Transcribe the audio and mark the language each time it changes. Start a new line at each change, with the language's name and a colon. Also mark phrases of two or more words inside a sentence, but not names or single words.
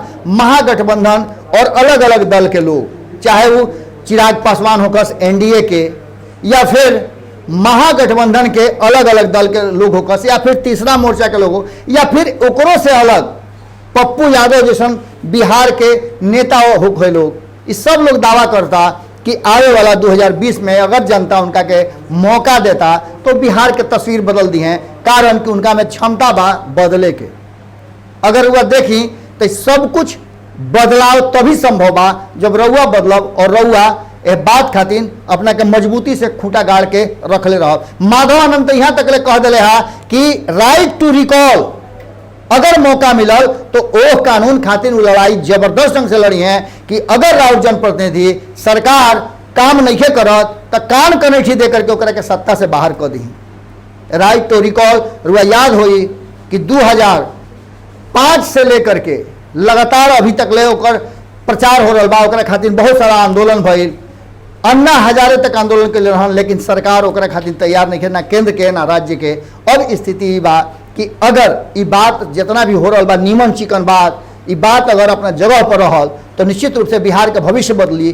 Bhojpuri: महागठबंधन और अलग अलग दल के लोग, चाहे वो चिराग पासवान होकर एनडीए के, या फिर महागठबंधन के अलग अलग दल के लोग होकर, या फिर तीसरा मोर्चा के लोग हो, या फिर ओकरों से अलग पप्पू यादव जैसन बिहार के नेता हो गए लोग, इस सब लोग दावा करता कि आने वाला 2020 में अगर जनता उनका के मौका देता तो बिहार के तस्वीर बदल दी हैं, कारण कि उनका में क्षमता बा बदले के। अगर वह देखी तो सब कुछ बदलाव तभी संभव बा जब रउआ बदलब और रउआ ए बात खातिर अपना के मजबूती से खूंटा गाड़ के रखले रहो। माधवानंद तो यहाँ तक ले कह दिले हा कि
English: right to recall,
Bhojpuri: अगर मौका मिलल तो ओह कानून खातिर लड़ाई जबरदस्त ढंग से लड़ी है कि अगर राउर जनप्रतिनिधि सरकार काम नहीं करत तो कान कनेठी दे करके ओकरा के सत्ता से बाहर कर दी।
English: right to recall
Bhojpuri: रुआ याद होई कि 2005 से लेकर के लगातार अभी तक ले ओकर प्रचार हो रहा बा, ओकरा खातिर बहुत सारा आंदोलन भइल, अन्ना हजारे तक आंदोलन के लिए रहन, लेकिन सरकार ओकरा खातिर तैयार नहीं है, ना केंद्र के ना राज्य के। अब स्थिति बा कि अगर ये बात जितना भी हो रहा बा नीमन चिकन बात, ये बात अगर अपना जगह पर रहल तो निश्चित रूप से बिहार का भविष्य बदली।